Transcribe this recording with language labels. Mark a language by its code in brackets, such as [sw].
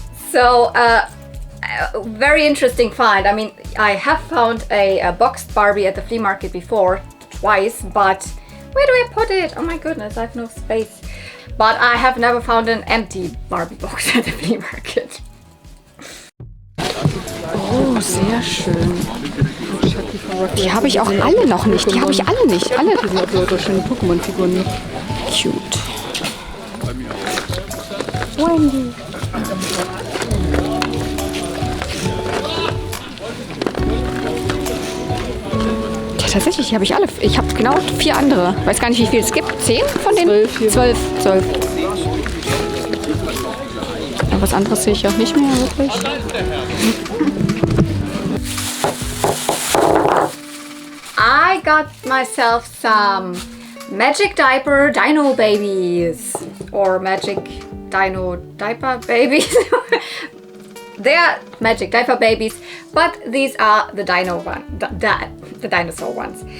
[en] So, very interesting find. I mean, I have found a boxed Barbie at the flea market before, twice, but where do I put it? Oh my goodness, I have no space. But I have never found an empty Barbie box at the flea market. [de] Oh, sehr schön. Die habe ich auch alle noch nicht. Die habe ich alle nicht. Alle. Die sind auch lauter schöne Pokémon-Figuren. [en] Cute. Wendy. [de] Ja, tatsächlich habe ich alle. Ich habe genau 4 andere. Weiß gar nicht, wie viel es gibt. 10 von den? 12. 12. Ja, was anderes sehe ich auch nicht mehr wirklich. [en] I got myself some Magic Diaper Dino babies or Magic Dino Diaper babies. They are Magic Diaper babies, but these are the Dino one, the dinosaur ones.